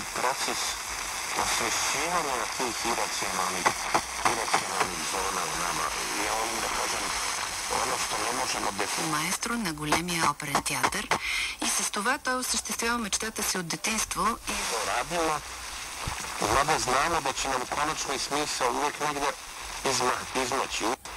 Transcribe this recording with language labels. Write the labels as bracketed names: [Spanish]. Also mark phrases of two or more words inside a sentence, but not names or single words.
[Bosnian] proces osvješćivanja tih iracionalnih zona u nama. Ja volim da kažem ono što не можем да... [Bulgarian] Маестро на големия оперен театър и с това той осъществява мечтата си от детинство и... [Bosnian] Radimo, mada znamo da će nam konačni smisao uvijek negdje izmaći,